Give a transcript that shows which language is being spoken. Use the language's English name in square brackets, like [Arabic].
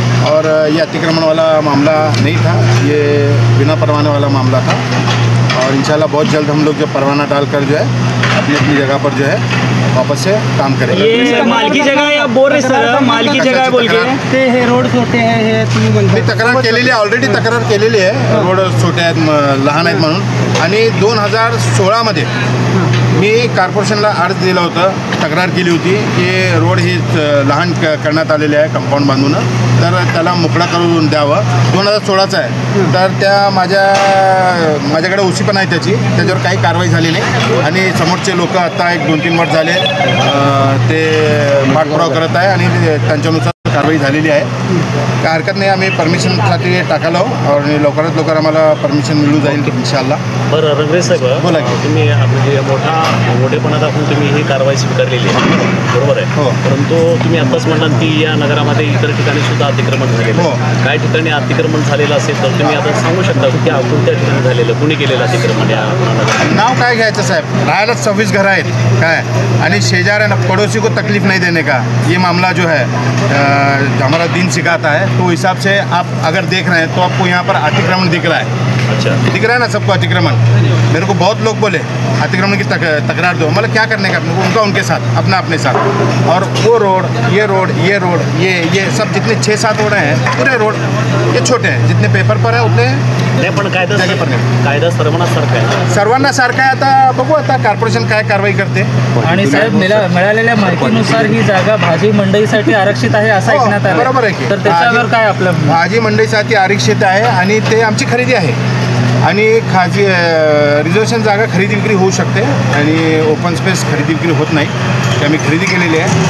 [Hindi] और ये अतिक्रमण वाला मामला नहीं था, ये बिना परवाने वाला मामला था। और इंशाल्लाह बहुत जल्द हम लोग जो परवाना डालकर जो है अपनी अपनी जगह पर जो है वापस से काम करेंगे। ये माल की जगह है, बोल रहे सर माल की जगह बोल के [Marathi] हे रोड छोटे आहे, तुम्ही तक्रार केलेली आहे, ऑलरेडी तक्रार केलेली आहे, रोड छोटे आहेत, लहान आहेत म्हणून। आणि 2016 मध्ये मी कॉर्पोरेशनला अर्ज दिला होता, तक्रार केली होती की रोड ही लहान करण्यात आलेले आहे कंपाऊंड बांधून, तर त्याला मोकळा करून द्यावं। 2016चा आहे, तर त्या माझ्याकडे ओसी पण आहे त्याच्यावर काही कारवाई झाली नाही। आणि समोरचे लोक आता 1-2-3 वर्ष झाले ते पाठपुरावा करत आहे आणि त्यांच्यानुसार कारवाई झालेली आहे। काय हरकत नाही, आम्ही परमिशनसाठी टाकालो और लवकरात लवकर आम्हाला परमिशन मिळू जाईल इंशाल्लाह। बरं रंगरे साहेब, बोला की तुम्ही म्हणजे मोठेपणा दाखवून तुम्ही ही कारवाई स्वीकारलेली आहे, बरोबर आहे? हो। परंतु तुम्ही आत्ताच म्हणाल की या नगरामध्ये इतर ठिकाणी सुद्धा अतिक्रमण झालेलं आहे। काही ठिकाणी अतिक्रमण झालेलं असेल तर तुम्ही आता सांगू शकता की कोणत्या ठिकाणी झालेलं, कुणी केलेलं अतिक्रमण? या नाव काय घ्यायचं साहेब, राहायला 26 घर आहेत काय, आणि शेजाऱ्यांना [Hindi] पड़ोसी को तकलीफ नहीं देने का ये मामला जो है हमारा दिन सिखाता है। तो हिसाब से आप अगर देख रहे हैं तो आपको यहाँ पर अतिक्रमण दिख रहा है। अच्छा, दिख रहा है ना सबको अतिक्रमण? मेरे को बहुत लोग बोले अतिक्रमण की तकरार दो, मतलब क्या करने का उनका उनके साथ, अपना अपने साथ। और वो रोड ये सब जितने 6-7 रोड हैं, पूरे रोड ये छोटे हैं, जितने पेपर पर है उतने [Marathi] नाही, पण कायदा सर्वांनासारखा आहे, सर्वांनासारखा आहे। आता बघू आता कॉर्पोरेशन काय कारवाई करते। आणि साहेब मिळालेल्या माहितीनुसार ही जागा भाजी मंडईसाठी आरक्षित आहे असं ऐकण्यात आलं, बरोबर आहे की? तर त्याच्यावर काय आपलं? भाजी मंडईसाठी आरक्षित आहे आणि ते आमची खरेदी आहे आणि खाजी रिझर्वेशन जागा खरेदी विक्री होऊ शकते आणि ओपन स्पेस खरेदी विक्री होत नाही, ते आम्ही खरेदी केलेली आहे।